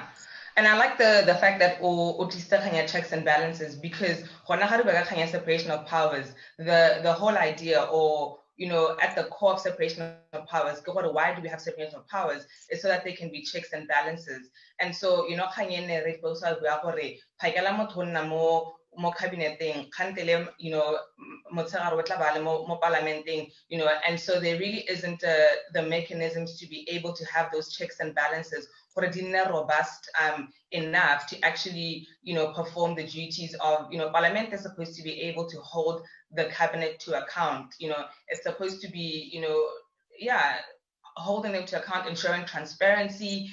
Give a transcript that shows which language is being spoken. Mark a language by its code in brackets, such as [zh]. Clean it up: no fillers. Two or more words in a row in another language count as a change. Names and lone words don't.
[en] And I like the fact that Otista checks and balances, because separation of powers, the whole idea, or at the core of separation of powers, why do we have separation of powers? Is so that there can be checks and balances. And so, [tn] mo cabineting, mo parliamenting, [en] and so there really isn't the mechanisms to be able to have those checks and balances for a dinner robust enough to actually, perform the duties of, parliament is supposed to be able to hold the cabinet to account. It's supposed to be, holding them to account, ensuring transparency.